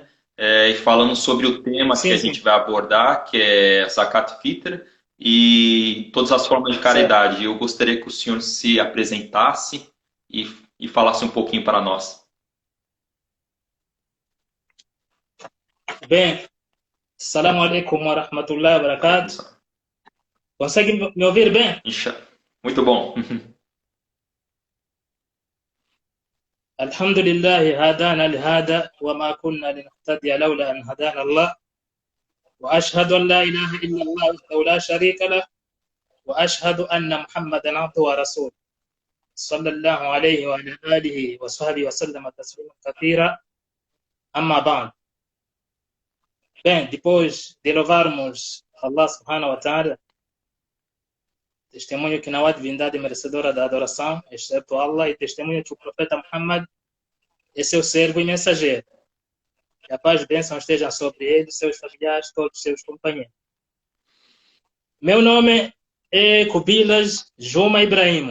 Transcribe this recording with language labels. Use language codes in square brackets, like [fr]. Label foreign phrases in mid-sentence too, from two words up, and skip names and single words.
[pt] E falando sobre o tema que Sim, a sim. gente vai abordar, que é [ar] زكاة الفطر [pt] e todas as formas de Certo. caridade. Eu gostaria que o senhor se apresentasse e falasse um pouquinho para nós. Bem, [ar] السلام عليكم ورحمة الله وبركاته. [pt] Consegue me ouvir bem? Muito bom. [ar] الحمد لله هدانا لهذا وما كنا لنهتدي لولا أن هدانا الله وأشهد أن لا إله إلا الله وحده لا شريك له وأشهد أن محمدا عبده ورسوله صلى الله عليه وعلى آله وصحبه وسلم تسليما كثيرا أما بعد. [pt] Bem, depois de louvarmos Allah [ar] سبحانه وتعالى, [pt] testemunho que não há divindade merecedora da adoração, exceto Allah, e testemunho que o profeta Muhammad é seu servo e mensageiro. Que a paz e bênção estejam sobre ele, seus familiares, todos seus companheiros. Meu nome é Kubilas Juma Ibrahim.